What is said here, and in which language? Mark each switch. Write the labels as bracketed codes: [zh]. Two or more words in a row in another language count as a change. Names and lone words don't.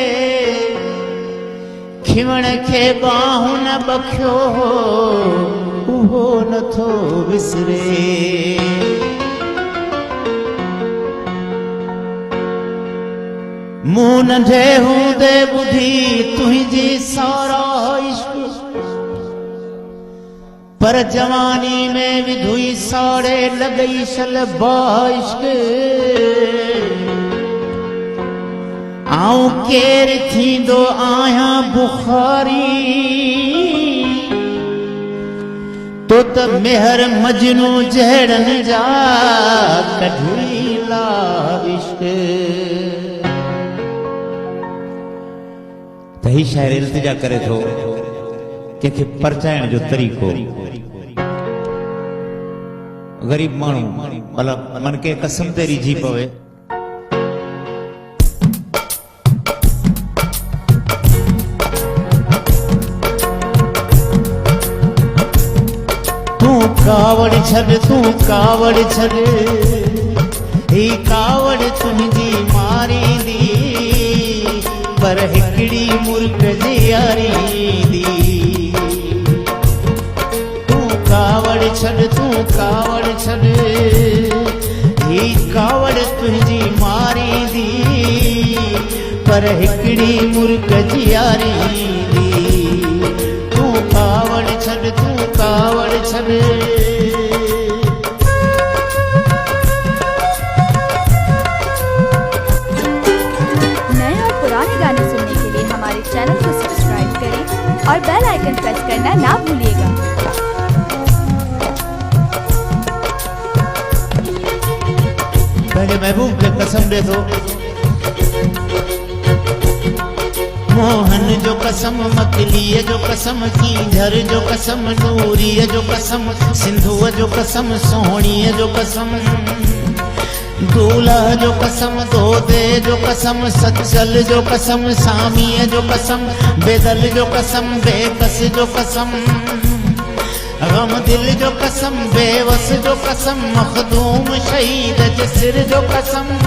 [sd] खिवण खे बाहूं न बखियो हो उहो नथो विसरे। मूं नंढे हूंदे ॿुधी तुंहिंजी सारा इश्क, पर जवानी में विधुई साड़े लॻई शलबा इश्क। आऊं केर थींदो आहियां बुखारी, तो त मेहर मजनू जहिड़नि जा कढीला इश्क। त ही शाइर इल्तिजा करे थो कंहिंखे परचाइण जो तरीक़ो। गरीब माण्हू मतलब मन के कसम ते रिझी पवे। तू कावड़ छॾ ही कावड़ तुंहिंजी मारींदी, पर हिकड़ी मुल्क जी यारींदी। तू कावड़ छॾ ही कावड़ तुंहिंजी मारींदी, पर हिकड़ी मुल्क जी यारींदी। तू कावड़ छॾ [hi] नए और पुराने गाने सुनने के लिए हमारे चैनल को सब्सक्राइब करें और [en] bell icon [hi] प्रेस करना ना भूलिएगा। पहले महबूब के कसम दे दो। [sd] मोहन जो कसम, मकलीअ जो कसम, कींझर जो कसम, नूरीअ जो कसम, सिंधुअ जो कसम, सोहणीअ जो कसम, दूल्हा जो कसम, दोदे जो कसम, सचल जो कसम, सामीअ जो कसम, बेदल जो कसम, बेकस जो कसम, गम दिल जो कसम, बेवस जो कसम, मखदूम शहीद जे सिर जो कसम।